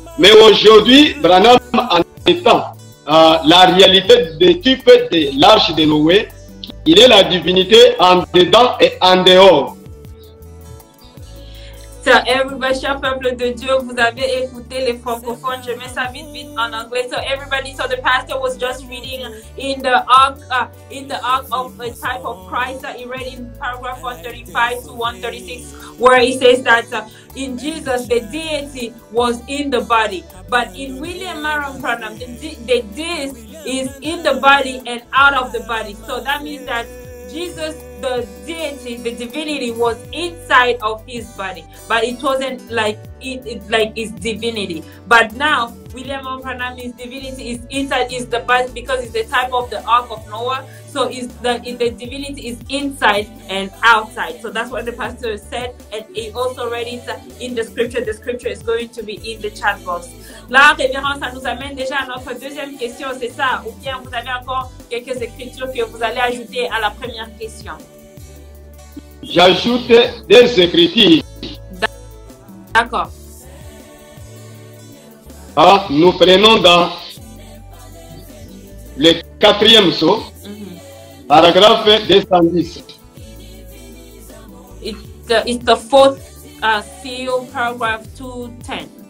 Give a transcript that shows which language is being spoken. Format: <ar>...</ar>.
<fr>Mais aujourd'hui, Branham, en étant la réalité des types de l'arche de Noé, il est la divinité en dedans et en dehors.</fr> <en>So everybody,</en> <fr>cher peuple de Dieu, vous avez écouté les francophones. Je mets ça vite en anglais.</fr> <en>So everybody, so the pastor was just reading in the ark of the type of Christ. He read in paragraph 135 to 136, where he says that in Jesus the deity was in the body, but in William Marion Branham the deity is in the body and out of the body. So that means that Jesus, the deity, the divinity, was inside of his body, but it wasn't like like his divinity. But now William Branham's divinity is inside is the body because it's the type of the Ark of Noah. So the divinity is inside and outside. So that's what the pastor said, and he also read it in the scripture. The scripture is going to be in the chat box.</en> <fr>Là, révérend, ça nous amène déjà à notre deuxième question, c'est ça? Ou bien vous avez encore quelques écritures que vous allez ajouter à la première question? J'ajoute des écritures. D'accord. Nous prenons dans le 4e saut, paragraphe 210.</fr> <en>It's the fourth seal, paragraph 210.</en>